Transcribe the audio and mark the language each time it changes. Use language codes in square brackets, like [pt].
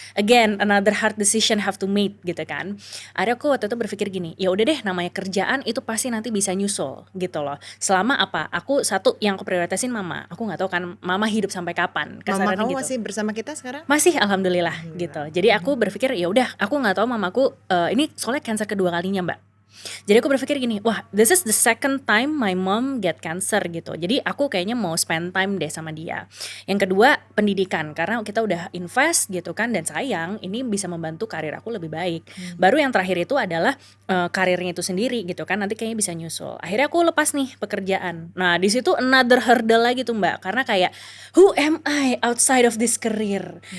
[en] Again, another hard decision have to make gitu kan. [id] Akhirnya aku waktu itu berpikir gini, ya udah deh namanya kerjaan itu pasti nanti bisa nyusul gitu loh. Selama apa? Aku satu yang aku prioritasin mama. Aku nggak tahu kan mama hidup sampai kapan. Mama kamu gitu. masih bersama kita sekarang? Masih, alhamdulillah gitu. Jadi aku berpikir ya udah, aku nggak tahu mamaku ini soalnya kanker kedua kalinya Mbak. Jadi aku berpikir gini, wah [en] this is the second time my mom get cancer [id] gitu. Jadi aku kayaknya mau spend time deh sama dia. Yang kedua pendidikan, karena kita udah invest gitu kan, dan sayang ini bisa membantu karir aku lebih baik. Baru yang terakhir itu adalah karirnya itu sendiri gitu kan, nanti kayaknya bisa nyusul. Akhirnya aku lepas nih pekerjaan. Nah di situ another hurdle lagi tuh Mbak, karena kayak [en] who am I outside of this career?